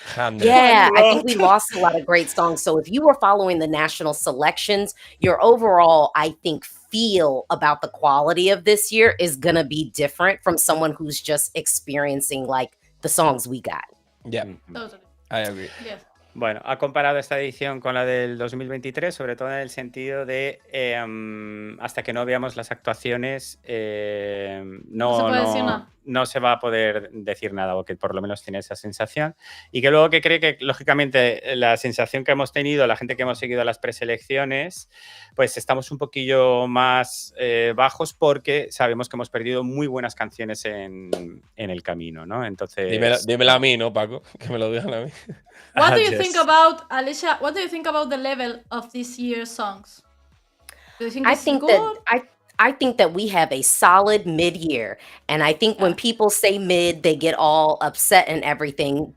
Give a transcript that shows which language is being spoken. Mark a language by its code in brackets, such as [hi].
[en] Yeah, I think we lost a lot of great songs. So if you were following the national selections, your overall, I think, feel about the quality of this year is going to be different from someone who's just experiencing like the songs we got. Yeah, I agree. Yes. [es] Bueno, ha comparado esta edición con la del 2023, sobre todo en el sentido de hasta que no veamos las actuaciones no se va a poder decir nada, o que por lo menos tiene esa sensación. Y que luego que cree que, lógicamente, la sensación que hemos tenido, la gente que hemos seguido las preselecciones, pues estamos un poquillo más bajos porque sabemos que hemos perdido muy buenas canciones en el camino, ¿no? Entonces... Dímelo a mí, ¿no, Paco? Que me lo digan a mí. [en] What do you think about, Alicia, what do you think about the level of this year's songs? Do you think it's good? I think that we have a solid mid-year. And I think when people say mid, they get all upset and everything.